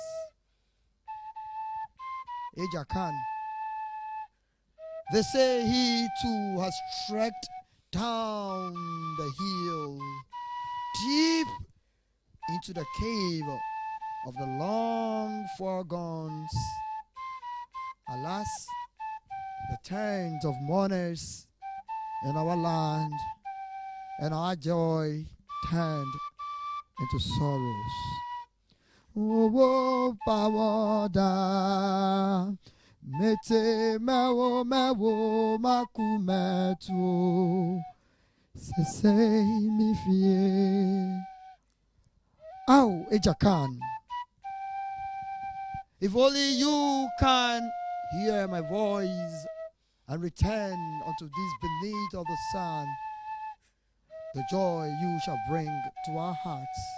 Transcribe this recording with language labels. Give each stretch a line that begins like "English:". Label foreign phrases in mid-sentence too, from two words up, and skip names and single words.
English: Eja Khan, they say he too has trekked down the hill, deep into the cave of the long foregons. Alas, the tent of mourners in our land, and our joy turned into sorrows.
Ewe: Oh, Pawada, mete mewo mewo makumetu, sese mi fie.
English: Ow, Eja Khan. If only you can hear my voice and return unto this beneath of the sun, the joy you shall bring to our hearts.